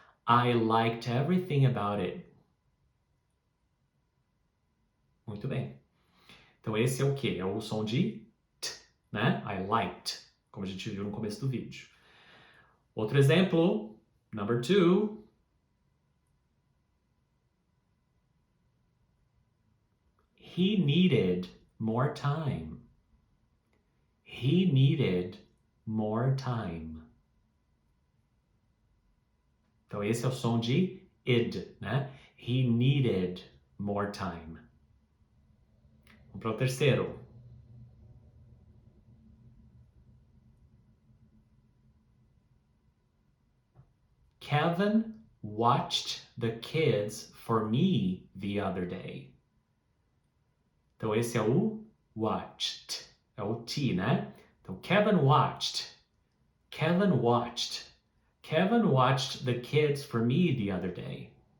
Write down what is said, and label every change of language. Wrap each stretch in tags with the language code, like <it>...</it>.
<en>I liked everything about it.</en> <pt>Muito bem. Então esse é o quê? É o som de T, né?</pt> <en>I liked,</en> <pt>como a gente viu no começo do vídeo. Outro exemplo,</pt> <en>number 2. He needed more time. He needed more time.</en> <pt>Então esse é o som de id, né?</pt> <en>He needed more time.</en> <pt>Vamos para o terceiro.</pt> <en>Kevin watched the kids for me the other day.</en> <pt>Então esse é o watched, é o T, né? Então Kevin watched.</pt> <en>Kevin watched. Kevin watched the kids for me the other day.</en>